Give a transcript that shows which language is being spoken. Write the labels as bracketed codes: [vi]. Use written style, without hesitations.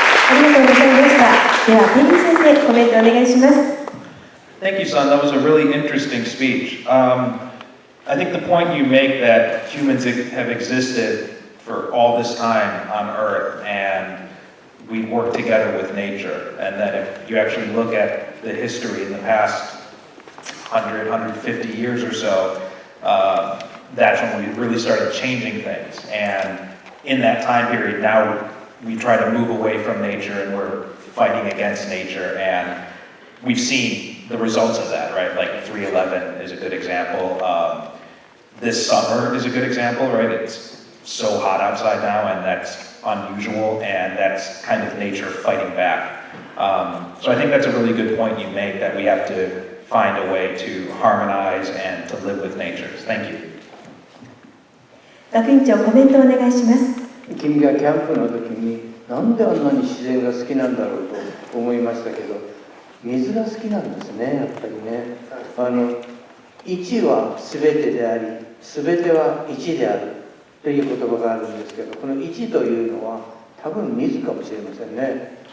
[ja] ありがとうございました。では、ペンギ先生、コメントお願いします。 [en] Thank you, son. That was a really interesting speech. I think the point you make that humans have existed for all this time on Earth and we work together with nature, and that if you actually look at the history in the past 100, 150 years or so, that's when we really started changing things. And in that time period, now we try to move away from nature and we're fighting against nature, and we've seen the results of that, right? Like 3/11 is a good example. This summer is a good example, right? It's so hot outside now, and that's unusual, and that's kind of nature fighting back. So I think that's a really good point you make, that we have to find a way to harmonize and to live with nature. Thank you. [ja] 学院長、コメントお願いします。君がキャンプの時になんであんなに自然が好きなんだろうと思いましたけど、水が好きなんですね、やっぱりね。 1は全てであり、全ては1であるという言葉があるんですけど、この1というのは多分水かもしれませんね。